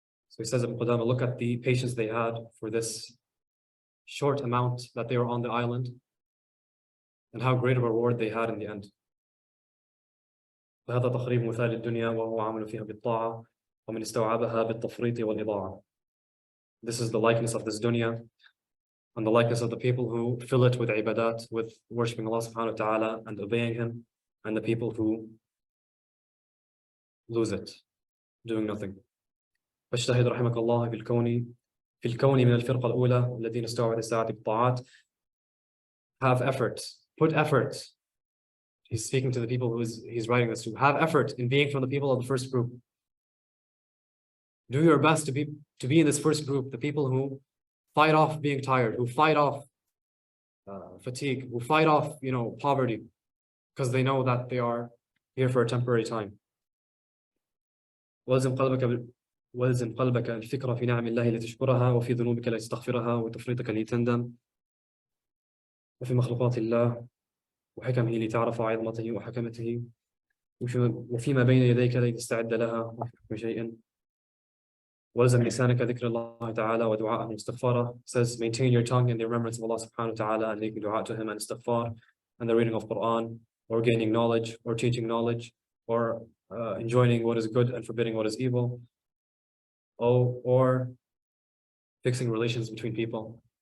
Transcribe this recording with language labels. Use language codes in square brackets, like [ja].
[en] So he says, Ibn Qudama, look at the patience they had for this short amount that they were on the island, and how great of a reward they had in the end. [ar] فهذا تقريب مثال الدنيا وهو عمل فيها بالطاعة ومن استوعبها بالتفريط والإضاعة. [en] This is the likeness of this dunya and the likeness of the people who fill it with ibadat, with worshipping Allah subhanahu wa ta'ala and obeying Him, and the people who lose it, doing nothing. [ar] فاجتهد رحمك الله في الكون من الفرقة الأولى الذين استوعبوا الساعة بالطاعات. [en] Have effort, put effort. He's speaking to the people he's writing this to. Have effort in being from the people of the first group. Do your best to be in this first group, the people who fight off being tired, who fight off fatigue, who fight off poverty, because they know that they are here for a temporary time. [ar] والزم قلبك الفكرة في نعم الله لتشكرها وفي ذنوبك لتستغفرها وتفريطك لتندم وفي مخلوقات الله وحكمه لتعرف عظمته وحكمته وفيما بين يديك لتستعد لها وفي شيء. والزم لسانك ذكر الله تعالى ودعاءه واستغفاره. [en] Says maintain your tongue in the remembrance of Allah subhanahu wa ta'ala and making dua to Him and istighfar and the reading of Quran, or gaining knowledge, or teaching knowledge, or enjoining what is good and forbidding what is evil, or fixing relations between people.